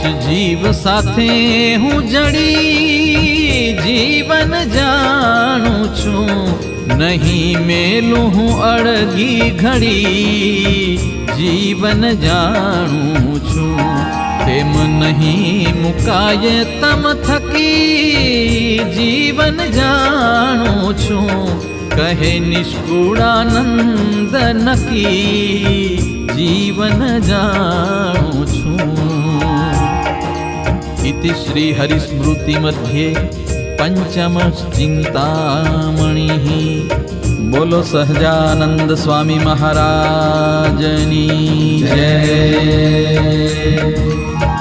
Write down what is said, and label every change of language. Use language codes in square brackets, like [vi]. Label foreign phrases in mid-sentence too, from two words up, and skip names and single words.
[gu] જીવ સાથે હું જડી જીવન જાણું છું, નહીં મેલું હું અડગી ઘડી જીવન જાણું છું, તેમ નહીં મુકાય તમ થકી જીવન જાણું છું, કહે નિષ્કુળાનંદ નકી જીવન જાણું છું। [sa] इति श्री हरिस्मृति मध्ये पंचम चिंतामणि। [gu] બોલો સહજાનંદ સ્વામી મહારાજની જય।